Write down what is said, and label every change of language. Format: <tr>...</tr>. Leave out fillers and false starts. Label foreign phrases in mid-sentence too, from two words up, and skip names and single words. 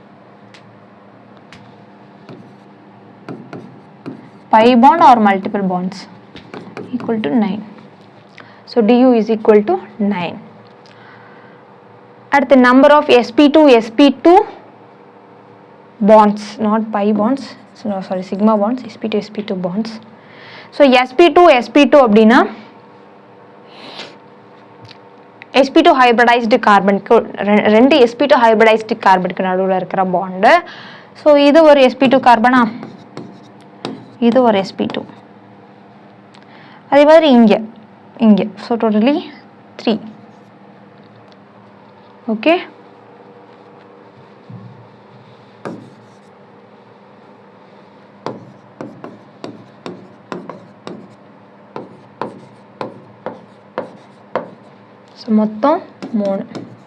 <en>pi bond or multiple bonds equal to 9. so du is equal to 9. at the number of sp2 bonds, not pi bonds, no sorry, sigma bonds, sp2 bonds. so sp2 அப்படினா sp2 hybridized carbon, ரெண்டு sp2 hybridized carbonக்கு</en> <ta>நடுவுல இருக்கிற</ta> <en>bond.</en> <ta>so இது ஒரு sp2 கார்பனா, இது ஒரு sp2. அதே மாதிரி இங்க</ta> <en>so totally</en> <ta>3.</ta> <en>okay, so மொத்தம் 3.</en>